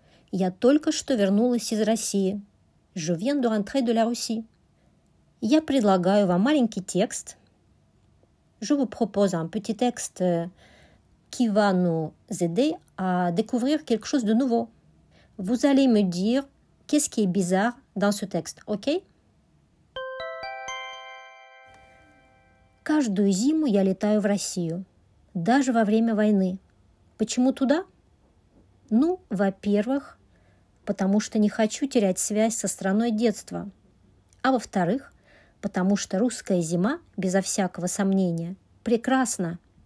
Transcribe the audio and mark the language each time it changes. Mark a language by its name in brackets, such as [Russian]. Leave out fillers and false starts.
[Russian] Я только что вернулась из России. [French] Je viens de rentrer de la Russie. [Russian] Я предлагаю вам маленький текст. [French] Je vous propose un petit texte qui va nous aider à découvrir quelque chose de nouveau. Vous allez me dire qu'est-ce qui est bizarre dans ce texte, ok? [Russian] Каждую зиму я летаю в Россию, даже во время войны. Почему туда? Ну, во-первых, потому что не хочу терять связь со страной детства. А во-вторых, потому что русская зима, безо всякого сомнения, прекрасна.